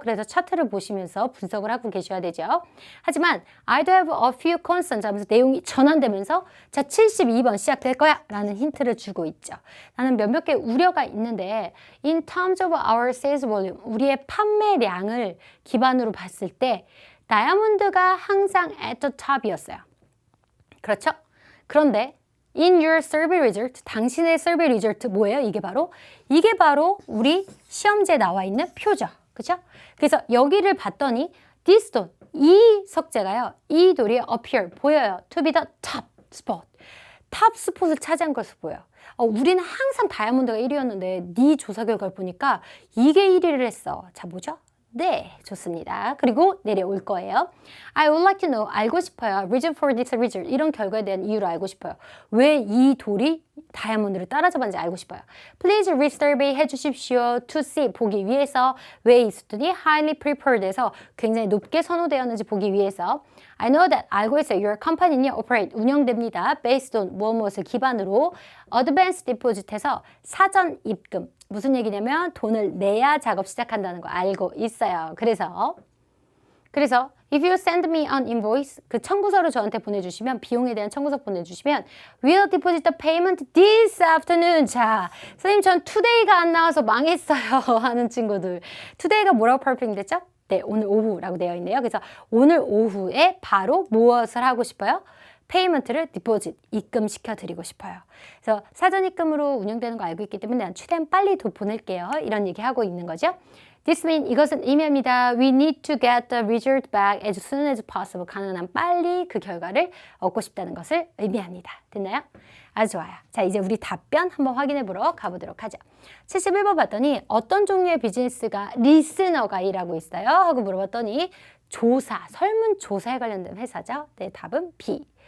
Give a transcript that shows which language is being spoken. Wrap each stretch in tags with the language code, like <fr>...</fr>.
<ko>그래서 차트를 보시면서 분석을 하고 계셔야 되죠. 하지만</ko> <en>I do have a few concerns</en> <ko>하면서 내용이 전환되면서 자, 72번 시작될 거야 라는 힌트를 주고 있죠. 나는 몇몇 개 우려가 있는데</ko> <en>in terms of our sales volume,</en> <ko>우리의 판매량을 기반으로 봤을 때 다이아몬드가 항상</ko> <en>at the top</en> <ko>이었어요. 그렇죠? 그런데</ko> <en>in your survey result,</en> <ko>당신의 survey result 뭐예요? 이게 바로 우리 시험지에 나와 있는 표죠. 그렇죠? 그래서 여기를 봤더니</ko> <en>this stone,</en> <ko>이 석재가요. 이 돌이 appear, 보여요.</ko> <en>to be the top spot.</en> <ko>탑 스폿을 차지한 것으로 보여요. 우리는 항상 다이아몬드가 1위였는데 네 조사 결과를 보니까 이게 1위를 했어. 자, 뭐죠? 네, 좋습니다. 그리고 내려올 거예요.</ko> <en>I would like to know,</en> <ko>알고 싶어요.</ko> <en>Reason for this result.</en> <ko>이런 결과에 대한 이유를 알고 싶어요. 왜 이 돌이 다이아몬드를 따라잡았는지 알고 싶어요.</ko> <en>Please resurvey</en> <ko>해주십시오.</ko> <en>To see,</en> <ko>보기 위해서. 왜 이 수준이</ko> <en>highly prepared</en> <ko>에서 굉장히 높게 선호되었는지 보기 위해서.</ko> <en>I know that,</en> <ko>알고 있어요.</ko> <en>Your company는요, operate,</en> <ko>운영됩니다.</ko> <en>Based on</en> <ko>무엇을 기반으로</ko> <en>advance deposit</en> <ko>에서 사전 입금. 무슨 얘기냐면 돈을 내야 작업 시작한다는 거 알고 있어요. 그래서</ko> <en>그래서 if you send me an invoice</en> <ko>그 청구서를 저한테 보내주시면 비용에 대한 청구서 보내주시면</ko> <en>we'll deposit the payment this afternoon.</en> <ko>자, 선생님 전 today가 안 나와서 망했어요 하는 친구들. today가 뭐라고 perfect 됐죠? 네, 오늘 오후라고 되어 있네요. 그래서 오늘 오후에 바로 무엇을 하고 싶어요? 페이먼트를 디포짓, 입금시켜 드리고 싶어요. 그래서 사전 입금으로 운영되는 거 알고 있기 때문에 난 최대한 빨리 돈 보낼게요. 이런 얘기하고 있는 거죠.</ko> <en>This means</en> <ko>이것은 의미합니다.</ko> <en>We need to get the result back as soon as possible.</en> <ko>가능한 한 빨리 그 결과를 얻고 싶다는 것을 의미합니다. 됐나요? 아주 좋아요. 자, 이제 우리 답변 한번 확인해 보러 가보도록 하죠. 71번 봤더니 어떤 종류의 비즈니스가 리스너가 일하고 있어요? 하고 물어봤더니 조사, 설문조사에 관련된 회사죠. 네, 답은 B.</ko>